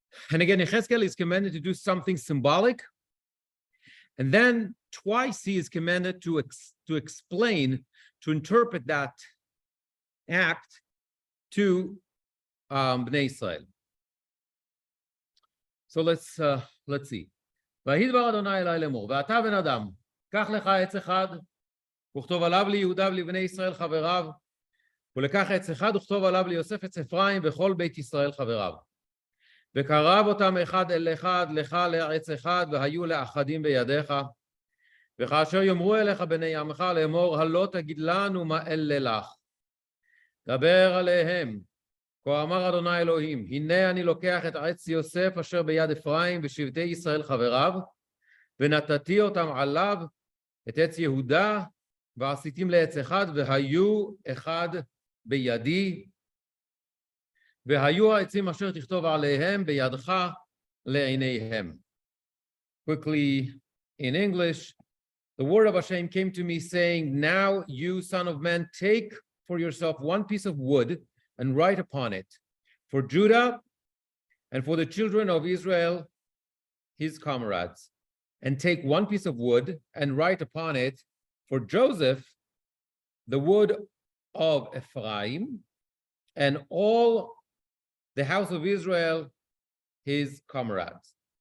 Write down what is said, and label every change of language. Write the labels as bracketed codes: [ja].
[en] And again, yechezkel is commanded to do something symbolic. And then twice he is commanded to explain, to interpret that act to Bnei Israel. So let's see. [he] וידבר אדוני אלי לאמור, ואתה בן אדם, קח לך עץ אחד, וכתוב עליו ליהודה ולבני ישראל חבריו, ולקח עץ אחד וכתוב עליו ליוסף עץ אפרים וכל בית ישראל חבריו. וקרב אותם אחד אל אחד, לך לעץ אחד, והיו לאחדים בידיך. וכאשר יאמרו אליך בני עמך לאמור, הלא תגיד לנו מה אלה לך. דבר עליהם, כה אמר אדוני אלוהים, הנה אני לוקח את עץ יוסף אשר ביד אפרים ושבטי ישראל חבריו, ונתתי אותם עליו, את עץ יהודה, ועשיתים לעץ אחד, והיו אחד בידי, והיו העצים אשר תכתוב עליהם בידך לעיניהם. [en] Quickly in English, the word of Hashem came to me saying, now you son of man, take for yourself one piece of wood and write upon it, for Judah, and for the children of Israel, his comrades, and take one piece of wood and write upon it, for Joseph, the wood of Ephraim, and all the house of Israel, his comrades.